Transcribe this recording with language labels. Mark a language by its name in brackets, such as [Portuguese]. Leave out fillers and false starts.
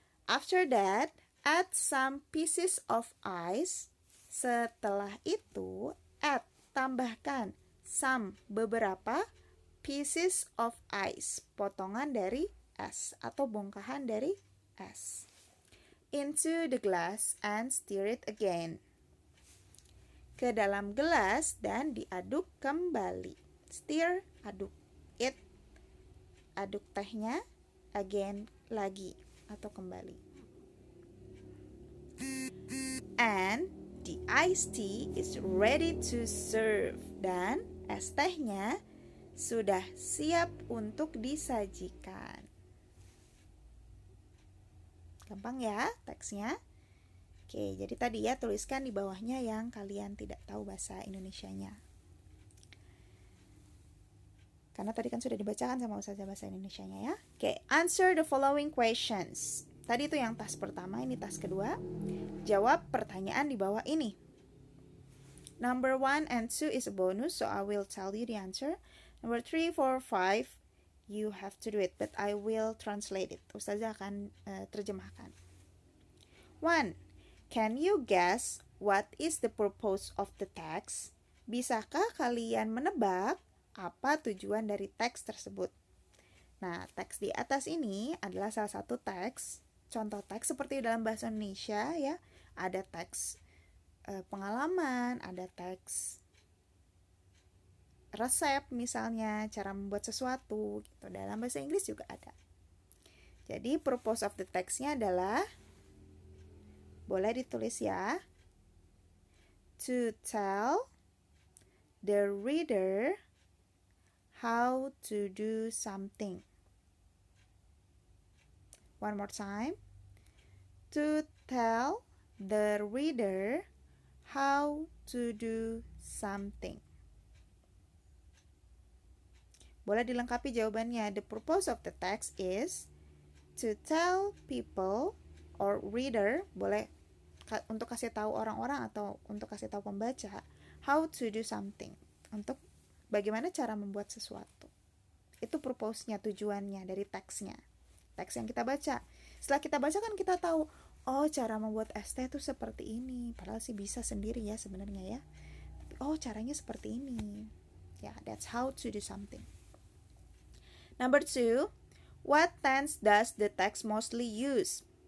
[English] After that, add some pieces of ice. [Indonesian] Setelah itu, tambahkan [English] some, [Indonesian] beberapa, [English] pieces of ice, [Indonesian] potongan dari es atau bongkahan dari es, [English] into the glass and stir it again, [Indonesian] ke dalam gelas dan diaduk kembali. [English] Stir, [Indonesian] aduk. [English] It, [Indonesian] aduk tehnya, [English] again, [Indonesian] lagi atau kembali. [English] And the iced tea is ready to serve. [Indonesian] Dan es tehnya sudah siap untuk disajikan. Gampang ya teksnya? Oke, jadi tadi ya tuliskan di bawahnya yang kalian tidak tahu bahasa Indonesianya. Karena tadi kan sudah dibacakan sama Ustazah bahasa Indonesianya ya. Oke, [English] answer the following questions. [Indonesian] Tadi itu yang task pertama, ini task kedua. Jawab pertanyaan di bawah ini. [English] Number 1 and 2 is a bonus, so I will tell you the answer. Number 3, 4, 5, you have to do it, but I will translate it. [Indonesian] Ustazah akan terjemahkan. 1. [English] Can you guess what is the purpose of the text? [Indonesian] Bisakah kalian menebak apa tujuan dari teks tersebut? Nah, teks di atas ini adalah salah satu teks, contoh teks seperti dalam bahasa Indonesia ya. Ada teks pengalaman, ada teks resep misalnya, cara membuat sesuatu gitu. Dalam bahasa Inggris juga ada. Jadi [English] purpose of the text-nya [Indonesian] adalah, boleh ditulis ya, [English] to tell the reader how to do something. One more time. To tell the reader how to do something. [Indonesian] Boleh dilengkapi jawabannya. [English] The purpose of the text is to tell people or reader, [Indonesian] boleh untuk kasih tahu orang-orang atau untuk kasih tahu pembaca [English] how to do something, [Indonesian] untuk bagaimana cara membuat sesuatu. Itu purpose-nya, tujuannya dari teksnya, teks yang kita baca. Setelah kita baca kan kita tahu, oh cara membuat es teh itu seperti ini, padahal sih bisa sendiri ya sebenarnya ya, oh caranya seperti ini ya. [English] That's how to do something. Number 2, what tense does the text mostly use?